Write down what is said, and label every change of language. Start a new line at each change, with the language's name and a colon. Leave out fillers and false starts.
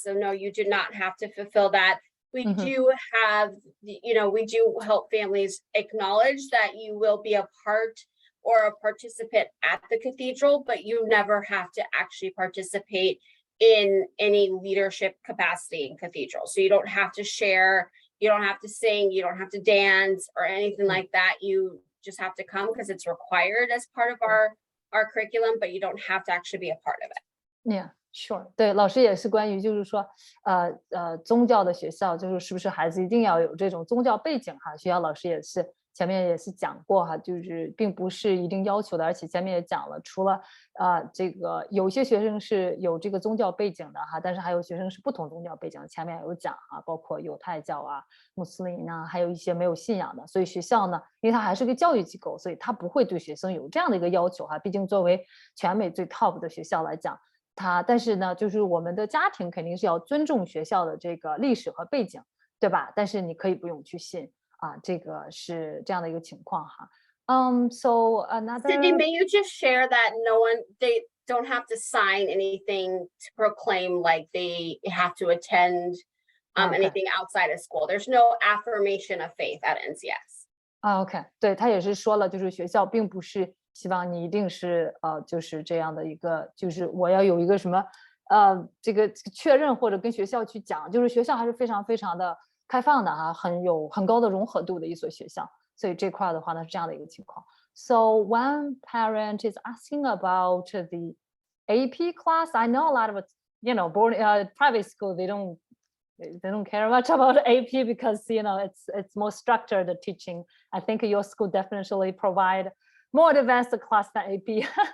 English: So no, you do not have to fulfill that. We do have, we do help families acknowledge that you will be a part or a participant at the cathedral, but you never have to actually participate in any leadership capacity in cathedral. So you don't have to share, you don't have to sing, you don't have to dance or anything like that. You just have to come because it's required as part of our curriculum, but you don't have to actually be a part of it. Yeah, sure.
Chinese: 对，老师也是关于就是说宗教的学校，就是不是孩子一定要有这种宗教背景哈？学校老师也是前面也是讲过哈，就是并不是一定要求的，而且前面也讲了，除了这个有些学生是有这个宗教背景的哈，但是还有学生是不同宗教背景的，前面有讲哈，包括犹太教啊、穆斯林啊，还有一些没有信仰的，所以学校呢，因为它还是个教育机构，所以它不会对学生有这样的一个要求哈，毕竟作为全美最 top 的学校来讲。但是呢，就是我们的家庭肯定是要尊重学校的这个历史和背景，对吧？但是你可以不用去信这个是这样的一个情况哈。
English: So another. Cindy, may you just share that they don't have to sign anything to proclaim like they have to attend anything outside of school. There's no affirmation of faith at NCS.
Chinese: OK， 对，他也是说了，就是学校并不是希望你一定是就是这样的一个，就是我要有一个什么这个确认或者跟学校去讲，就是学校还是非常非常的开放的哈，很高的融合度的一所学校，所以这块的话呢是这样的一个情况。
English: So one parent is asking about the AP class. I know a lot of private school they don't care much about AP because it's more structured teaching. I think your school definitely provide more advanced class than AP.